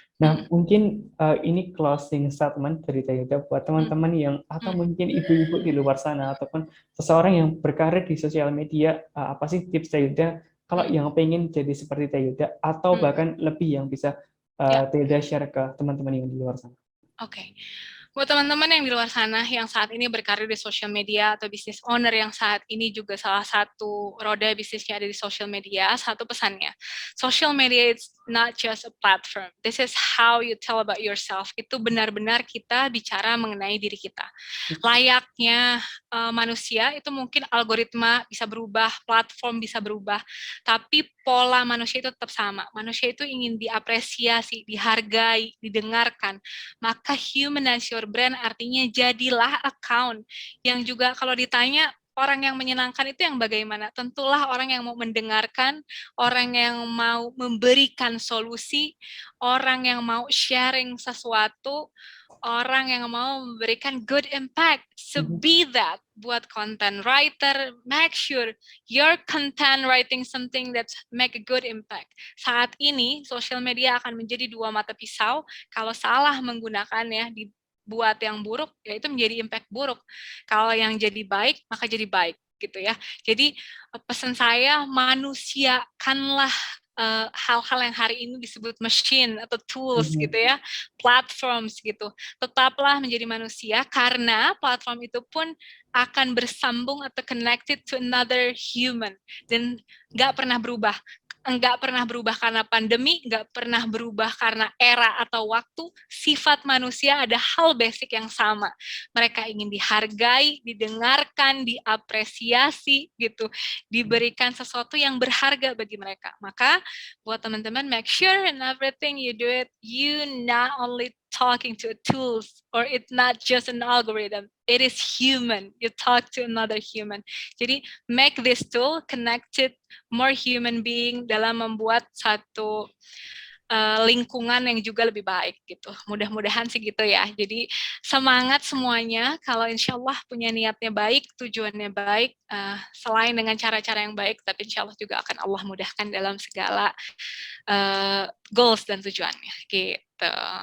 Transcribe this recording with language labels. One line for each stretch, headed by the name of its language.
Indonesian: Nah, mungkin ini closing statement dari Tayuda buat teman-teman yang, atau mungkin ibu-ibu di luar sana, ataupun seseorang yang berkarir di sosial media, apa sih tips Tayuda kalau yang pengen jadi seperti Tayuda, atau bahkan lebih yang bisa Tayuda share ke teman-teman yang di luar sana? Oke. Buat teman-teman yang di luar sana yang saat ini berkarir di social media atau business owner yang saat ini juga salah satu roda bisnisnya ada di social media, satu pesannya.
English: Social media is not just a platform. This is how you tell about yourself.
Indonesian: Itu benar-benar kita bicara mengenai diri kita. Layaknya manusia itu mungkin algoritma bisa berubah, platform bisa berubah, tapi pola manusia itu tetap sama. Manusia itu ingin diapresiasi, dihargai, didengarkan. Maka
English: humanize your brand
Indonesian: artinya jadilah account yang juga kalau ditanya orang yang menyenangkan itu yang bagaimana? Tentulah orang yang mau mendengarkan, orang yang mau memberikan solusi, orang yang mau sharing sesuatu, orang yang mau memberikan
English: good impact. So be that buat content writer, make sure your content writing something that make a good impact.
Indonesian: Saat ini social media akan menjadi 2 mata pisau. Kalau salah menggunakannya dibuat yang buruk, ya itu menjadi impact buruk. Kalau yang jadi baik, maka jadi baik gitu ya. Jadi pesan saya, manusiakanlah hal-hal yang hari ini disebut machine atau tools gitu ya, platforms gitu. Tetaplah menjadi manusia karena platform itu pun akan bersambung atau
English: connected to another human
Indonesian: dan nggak pernah berubah. Nggak pernah berubah karena pandemi, nggak pernah berubah karena era atau waktu. Sifat manusia ada hal basic yang sama. Mereka ingin dihargai, didengarkan, diapresiasi gitu, diberikan sesuatu yang berharga bagi mereka. Maka buat teman-teman,
English: make sure in everything you do it, you not only talking to tools or it's not just an algorithm, it is human. You talk to another human.
Indonesian: Jadi
English: make this tool connected more human being
Indonesian: dalam membuat satu lingkungan yang juga lebih baik gitu. Mudah-mudahan sih gitu ya. Jadi semangat semuanya. Kalau insya Allah punya niatnya baik, tujuannya baik, selain dengan cara-cara yang baik, tapi insya Allah juga akan Allah mudahkan dalam segala goals dan tujuannya gitu.